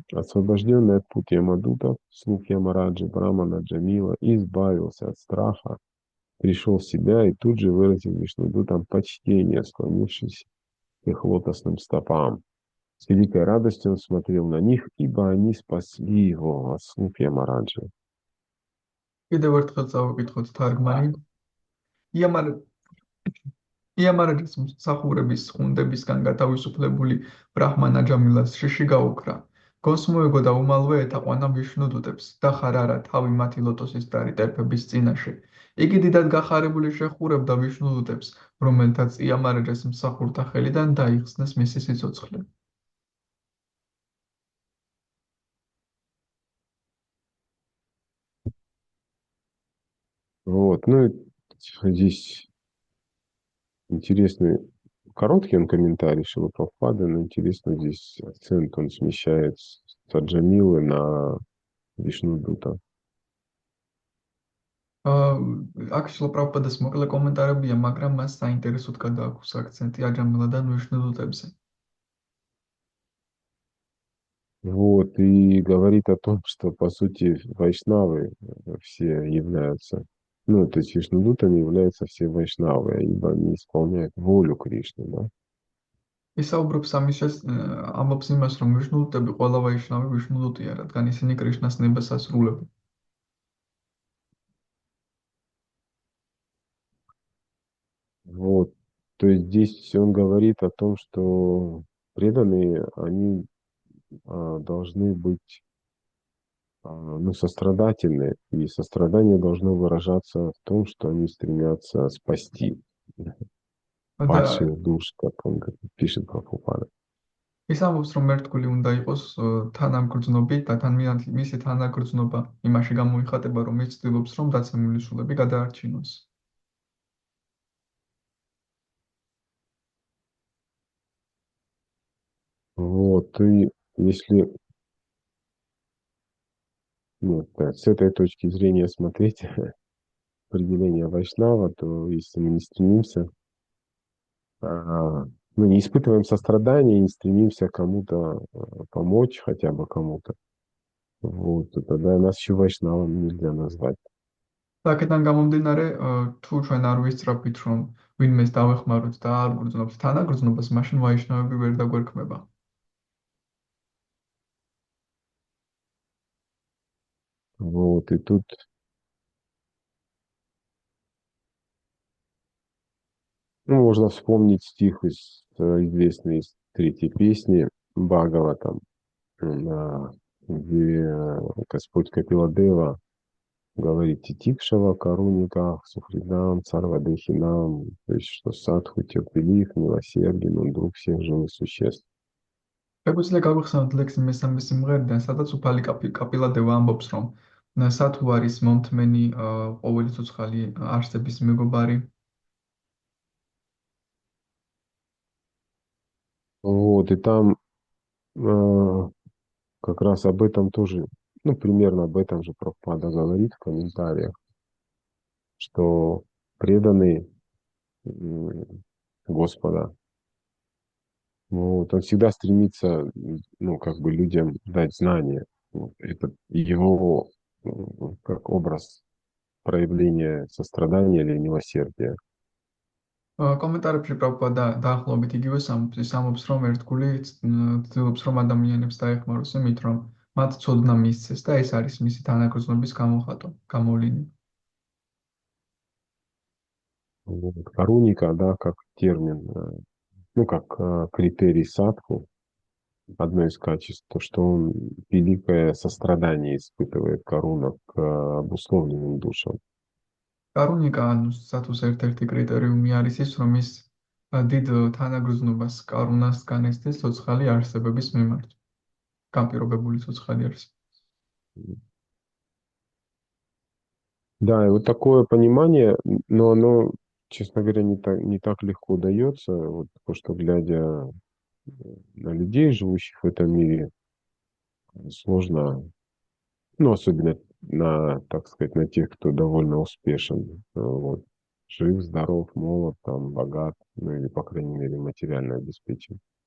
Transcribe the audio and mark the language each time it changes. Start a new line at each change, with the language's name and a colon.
Russian: Освобожденный от пути Ямадута, слуг Ямараджи Брамана Джамила избавился от страха, пришел в себя и тут же выразил Вишнудутам почтение, склонившись к их лотосным стопам. С великой радостью он смотрел на них, ибо они спасли его от слуг Ямараджи.
Georgian: კიდევ ერთხელ წავიკითხოთ თარგმანი. იამარაჯის მსახურების ხუნდებისგან გათავისუფლებული ბრაჰმანა ჯამილას შიში გაუქრა. გონს მოეგო და უმალვე ეთაყვანა ვიშნუდუტებს და ხარარა თავი მათი ლოტოსის დარი ტერფების წინაშე. იგი დიდად გახარებული შეხურებდა ვიშნუდუტებს, რომელთაც იამარაჯის მსახურთა ხელიდან დაიხსნეს მისი სიცოცხლე.
Russian: Вот, ну и здесь интересный, короткий он комментарий Шрила Прабхупады, но интересно здесь акцент он смещает с Джамилы на Вишнудута.
Georgian: აქ შრილა პრაბჰუპადის მოკლე კომენტარებია, მაგრამ მას საინტერესოდ გადააქვს აქცენტი აჯამილადან ვიშნუდუტებზე.
Russian: Вот, и говорит о том, что, по сути, вайшнавы все являются, ну, то есть вишнудутами являются все вайшнавы, ибо они исполняют волю Кришны, да?
Georgian: ისაუბრებს ამბობს იმას, რომ ვიშნუდუტები ყველა ვაიშნავი ვიშნუდუტია, რადგან ისინი კრიშნას ნებას ასრულებენ.
Russian: Вот, то есть здесь он говорит о том, что преданные, они должны быть ну, сострадательны, и сострадание должно выражаться в том, что они стремятся спасти падших душ, как он пишет Прабхупада.
Georgian: ის ამბობს, რომ მერტკული უნდა იყოს თანამგრძნობი და მისი თანაგრძნობა იმაში გამოიხატება, რომ ის ცდილობს, რომ დაცემული სულები გადაარჩინოს.
Russian: Вот, и если ну, да, с этой точки зрения смотреть определение Вайшнава, то если мы не стремимся, ну, не испытываем сострадания, не стремимся кому-то помочь, хотя бы кому-то, вот, то тогда нас еще Вайшнавом нельзя назвать.
Georgian: და აქედან გამომდინარე, თუ ჩვენ არ ვისწრაფით, რომ ვინმეს დავეხმაროთ და არ გვგრძნობს თანაგრძნობას, მაშინ ვაიშნავები ვერ დაგვერქმება.
Russian: Вот, и тут, ну, можно вспомнить стих известный из третьей песни Бхагаватам, где Господь Капиладева говорит
Sanskrit: Титикшава, Каруника, Сухридам, Царвадехинам,
Russian: то есть что садху терпелив, милосерден, он друг всех живых существ.
Georgian: შეგვიძლია გავიხსენოთ ლექსი მესამე სიმღერიდან, სადაც უფალი კაპილადევა ამბობს, რომ სათუ არის მომთმენი ყოველი ცოცხალი არსების მეგობარი.
Russian: Вот, и там как раз об этом тоже, ну, примерно об этом же Прабхупада говорит в комментариях, что преданный Господа, вот, он всегда стремится, ну, как бы людям дать знания. Вот, это его как образ проявления сострадания или милосердия.
Georgian: კომენტარებში პრაბჰუპადა დაახლოებით იგივე ამბობს, ის ამბობს, რომ ერთგული ცდილობს, რომ ადამიანებს დაეხმაროს იმით, რომ მათ ცოდნა მისცეს და ეს არის მისი თანაგრძნობის გამოვლენა.
Russian: Вот. Каруника, да, как термин, ну, как критерий садху, одно из качеств, то, что он великое сострадание испытывает, Каруна, к обусловленным душам.
Georgian: კარუნიკა, ანუ სათუს ერთ-ერთი კრიტერიუმი არის ის, რომ ის დიდ თანაგრძნობას კარუნას განესდეს ცოცხალი არსებების მიმართ. განპირობებული ცოცხალი არსება.
Russian: Да, и вот такое понимание, но оно, честно говоря, не так легко дается, вот, потому что, глядя на людей, живущих в этом мире, сложно, ну, особенно на, так сказать, на тех, кто довольно успешен, вот, жив, здоров, молод, там, богат, ну, или, по крайней мере, материально обеспечен.